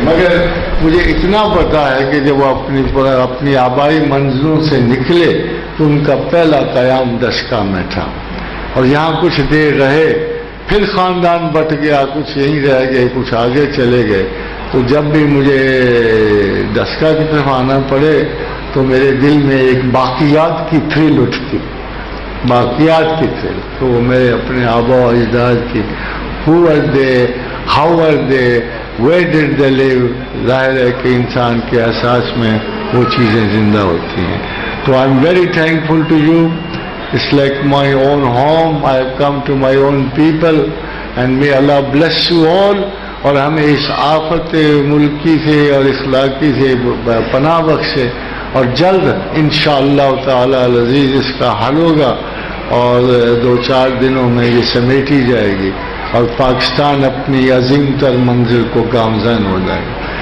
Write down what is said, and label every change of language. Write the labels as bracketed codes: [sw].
[ur] مگر مجھے اتنا پتا ہے کہ جب وہ اپنی آبائی منزلوں سے نکلے تو ان کا پہلا قیام دشکا میں تھا، اور یہاں کچھ دیر رہے، پھر خاندان بٹ گیا، کچھ یہیں رہ گئے، کچھ آگے چلے گئے. تو جب بھی مجھے دشکا کی طرف آنا پڑے تو میرے دل میں ایک باقیات کی تھرل اٹھتی، باقیات کی تھرل. تو وہ میرے اپنے آبا و اجداد کی [en] who were they, how were they, where did they live. [ur] ظاہر ہے کہ انسان کے احساس میں وہ چیزیں زندہ ہوتی ہیں. [en] تو I am very thankful to you. It's like my own home. I have come to my own people and may Allah bless you all. [ur] اور ہمیں اس آفت ملکی سے اور اخلاقی سے پناہ بخشے، اور جلد انشاءاللہ تعالی العزیز اس کا حل ہوگا، اور 2-4 دنوں میں یہ سمیٹی جائے گی اور پاکستان اپنی عظیم تر منزل کو گامزن ہو جائے گا.